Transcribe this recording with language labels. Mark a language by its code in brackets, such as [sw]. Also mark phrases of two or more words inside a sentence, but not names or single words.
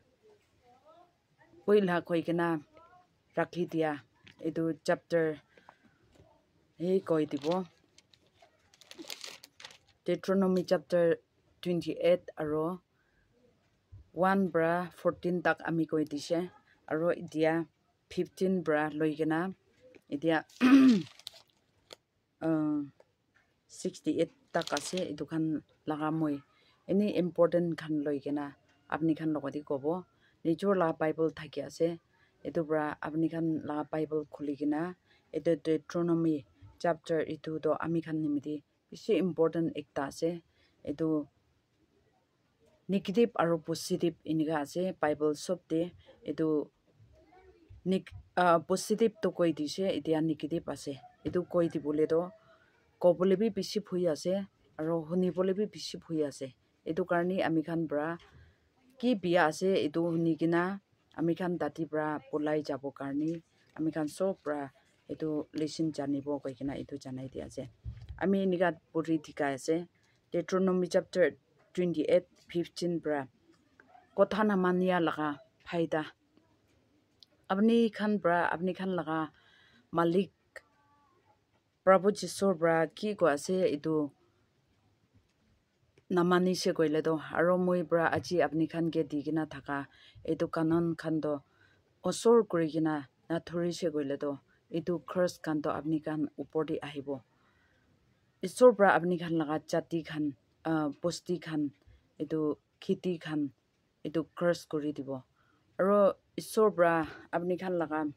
[nag] poila koi kena rakhi dia itu chapter koi dibo Deuteronomy chapter 28 aro 1 bra 14 tak ami koi dise aro idia 15 bra loi kena idia 68 tak ase itu kan lagamoi [en] any important [nag] khan loi kena apni khan logadi kobo nijor la bible thaki ase etu bra apni khan la bible khuli kena etu Deuteronomy chapter itu do ami khan nimidi bishi important ekta ase etu negative aro positive iniga ase bible sobte etu positive to koi dise etia negative ase etu koi dibole do kobole bi bishi phui ase aro hunibole bi bishi phui ase etu karni ami khan bra ki bia ase etu hunikina ami khan dati bra polai jabo karni ami khan sob bra etu listen janibo koi kina etu janai dia ase ami nigat puri dikai ase Deuteronomy chapter 28 15 bra kotha na mania laga phaida apni khan laga malik Prabhu Jisor bra ki ko ase itu namani se koile do aro moi bra aji apni khan ke digina thaka etu kanon khan do osor kuri gina na thori se koile do etu curse khan do apni khan upor di ahibo isor bra apni khan laga jati khan posti khan etu khiti khan etu curse kuri dibo aro isor bra apni khan laga